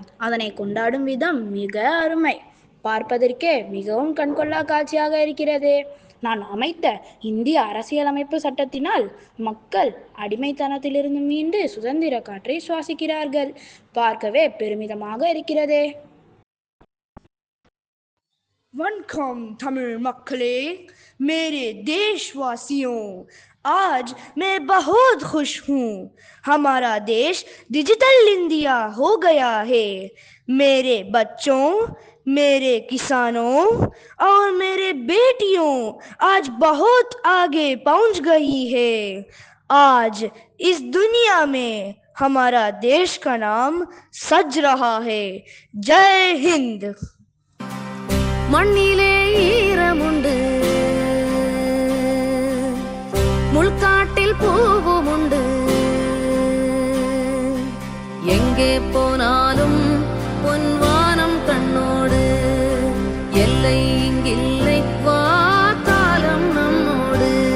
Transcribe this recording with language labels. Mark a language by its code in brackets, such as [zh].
[ta] அதனை கொண்டாடும் விதம் மிக அருமை. பார்ப்பதற்கே மிகவும் கண்கொள்ளா காட்சியாக இருக்கிறது. நான் அமைத்த இந்திய அரசியலமைப்பு சட்டத்தினால் மக்கள் அடிமைத்தனத்திலிருந்து மீண்டு சுதந்திர காற்றை சுவாசிக்கிறார்கள். பார்க்கவே பெருமிதமாக இருக்கிறதே. वनकम तमिल मक्खले, [hi] मेरे देशवासियों, आज मैं बहुत खुश हूँ। हमारा देश डिजिटल इंडिया हो गया है। मेरे बच्चों, मेरे किसानों और मेरे बेटियों आज बहुत आगे पहुँच गई है। आज इस दुनिया में हमारा देश का नाम सज रहा है। जय हिंद। [ta] மண்ணிலே ஈரமுண்டு, முள்காட்டில் பூவும் உண்டு. எங்கே போனாலும் பொன்வானம் கண்ணோடு, எல்லை இங்கில்லை வா காலம் நம்மோடு.